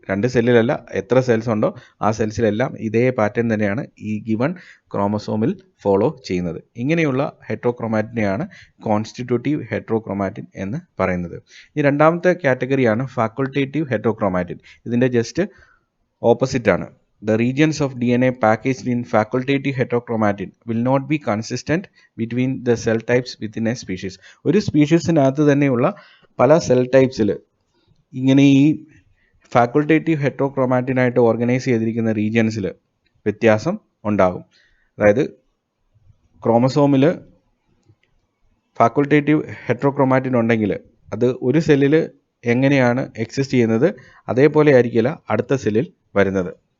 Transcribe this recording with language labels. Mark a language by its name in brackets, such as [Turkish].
[Malayalam] രണ്ട് സെല്ലിലല്ല, എത്ര സെൽസ് ഉണ്ടോ ആ സെൽസിലെല്ലാം ഇതേ പാറ്റേൺ തന്നെയാണ് ഈ ഗിവൺ ക്രോമസോമിൽ ഫോളോ ചെയ്യുന്നത്. ഇങ്ങനെയുള്ള ഹെട്രോക്രോമാറ്റിനെയാണ് കോൺസ്റ്റിറ്റ്യൂട്ടീവ് ഹെട്രോക്രോമാറ്റിൻ എന്ന് പറയുന്നത്. ഈ രണ്ടാമത്തെ കാറ്റഗറിയാണ് ഫാക്കൾട്ടേറ്റീവ് ഹെട്രോക്രോമാറ്റിൻ. ഇതിൻ്റെ ജസ്റ്റ് ഓപ്പോസിറ്റ് ആണ്. [English] The regions of DNA packaged in facultative heterochromatin will not be consistent between the cell types within a species. [Malayalam] ഒരു സ്പീഷീസിനകത്ത് തന്നെയുള്ള പല സെൽ ടൈപ്സിൽ ഇങ്ങനെ ഈ ഫാക്കൾട്ടേറ്റീവ് ഹെട്രോക്രോമാറ്റിനായിട്ട് ഓർഗനൈസ് ചെയ്തിരിക്കുന്ന റീജിയൻസിൽ വ്യത്യാസം ഉണ്ടാകും. അതായത് ക്രോമസോമിൽ ഫാക്കൾട്ടേറ്റീവ് ഹെട്രോക്രോമാറ്റിൻ ഉണ്ടെങ്കിൽ അത് ഒരു സെല്ലിൽ എങ്ങനെയാണ് എക്സിസ്റ്റ് ചെയ്യുന്നത് അതേപോലെ ആയിരിക്കില്ല അടുത്ത സെല്ലിൽ വരുന്നത്.